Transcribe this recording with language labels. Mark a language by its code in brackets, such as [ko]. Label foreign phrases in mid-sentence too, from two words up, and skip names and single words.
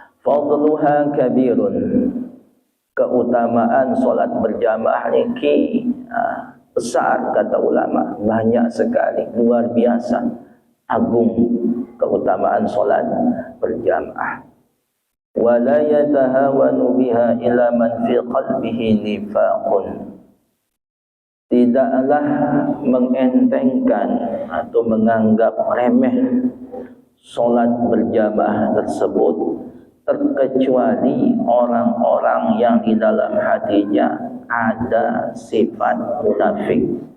[ar] فضلها كبير, [id] keutamaan solat berjamaah niki besar kata ulama, banyak sekali, luar biasa agung keutamaan solat berjamaah. [ar] ولا يتهاون بها إلا من في قلبه نفاق, [id] tidaklah mengentengkan atau menganggap remeh solat berjamaah tersebut terkecuali orang-orang yang di dalam hatinya ada sifat munafik.